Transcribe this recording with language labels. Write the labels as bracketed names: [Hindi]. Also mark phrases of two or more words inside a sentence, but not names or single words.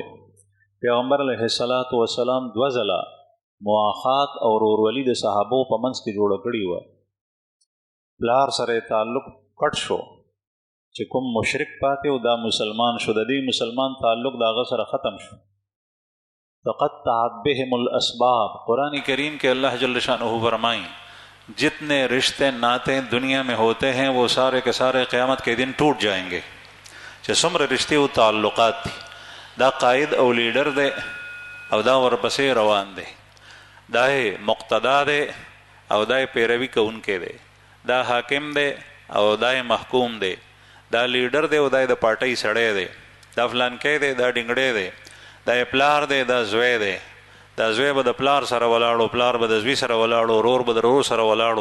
[Pashto] پیغمبر [Arabic] علیه الصلاة وسلام [Pashto] 2 ځله مواخات او ورورولي د صحابو په منځ کې جوړه کړې وه. پلار سره تعلق کټ شو، چې کوم مشرک پاتې او دا مسلمان شو، د دې مسلمان تعلق د هغه سره ختم شو. [Arabic] تقطعت بهم الاسباب، [Urdu] قرآن کریم کے اللہ جل شانہ فرمائیں جتنے رشتے ناطے دنیا میں ہوتے ہیں وہ سارے کے سارے قیامت کے دن ٹوٹ جائیں گے. [Pashto] چې څومره رشتے و تعلقات دي، دا قائد او لیڈر دے او دا ورپسې روان دے، دا مقتدا دے او دا پیروی کوونکې دے، دا حاکم دے او دا محکوم دے، دا لیڈر دے او دا د پارټۍ سړی دے، دا فلانکی دے، دا ډنګړی دے، دا پلار دی، دا زوی دی، دا زوی به د پلار سره ولاړو، پلار به د زوی سره ولاړو، ورور به د ورور سره ولاړو.